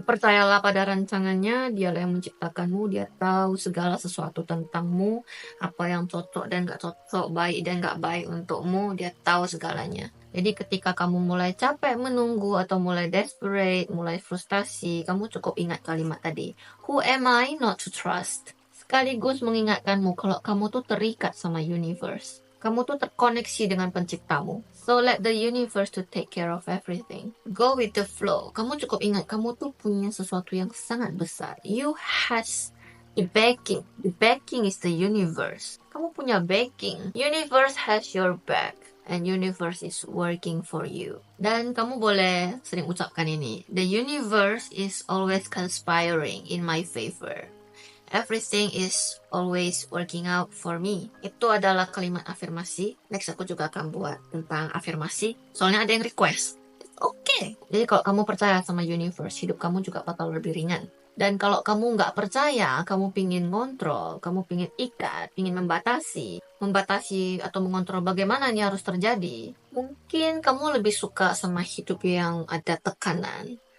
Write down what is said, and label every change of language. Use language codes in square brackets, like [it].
[id] Percayalah pada rancangannya, dialah yang menciptakanmu, dia tahu segala sesuatu tentangmu, apa yang cocok dan nggak cocok, baik dan nggak baik untukmu, dia tahu segalanya. Jadi ketika kamu mulai capek menunggu atau mulai desperate, mulai frustasi, kamu cukup ingat kalimat tadi. [en] Who am I not to trust? [id] Sekaligus mengingatkanmu kalau kamu tuh terikat sama universe. Kamu tuh terkoneksi dengan penciptamu. [en] So let the universe to take care of everything. Go with the flow. [id] Kamu cukup ingat, kamu tuh punya sesuatu yang sangat besar. [en] You has a backing. The backing is the universe. [id] Kamu punya backing. [en] Universe has your back. And universe is working for you. [id] Dan kamu boleh sering ucapkan ini. [en] The universe is always conspiring in my favor. Everything is always working out for me. [id] Itu adalah kalimat afirmasi. Next aku juga akan buat tentang afirmasi. Soalnya ada yang request. Oke. Jadi kalau kamu percaya sama universe, hidup kamu juga bakal lebih ringan. Dan kalau kamu nggak percaya, kamu pingin ngontrol, kamu pingin ikat, pingin membatasi atau mengontrol bagaimana ini harus terjadi, mungkin kamu lebih suka sama hidup yang ada tekanan.